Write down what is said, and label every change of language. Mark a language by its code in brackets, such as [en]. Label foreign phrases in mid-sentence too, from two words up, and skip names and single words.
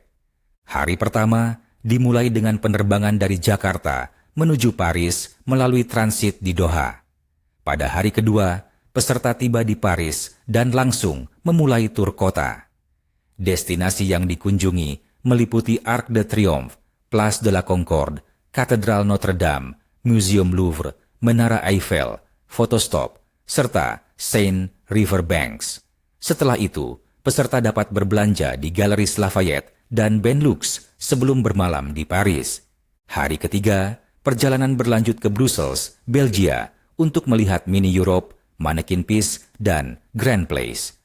[id] Hari pertama dimulai dengan penerbangan dari Jakarta menuju Paris melalui transit di Doha. Pada hari kedua, peserta tiba di Paris dan langsung memulai tur kota. Destinasi yang dikunjungi meliputi Arc de Triomphe, Place de la Concorde, Katedral Notre Dame, Museum Louvre, Menara Eiffel, Fotostop, serta Seine River Banks. Setelah itu, peserta dapat berbelanja di Galeries Lafayette dan Benelux sebelum bermalam di Paris. Hari ketiga, perjalanan berlanjut ke Brussels, Belgia, untuk melihat Mini Europe, Mannequin Piece, dan Grand Place.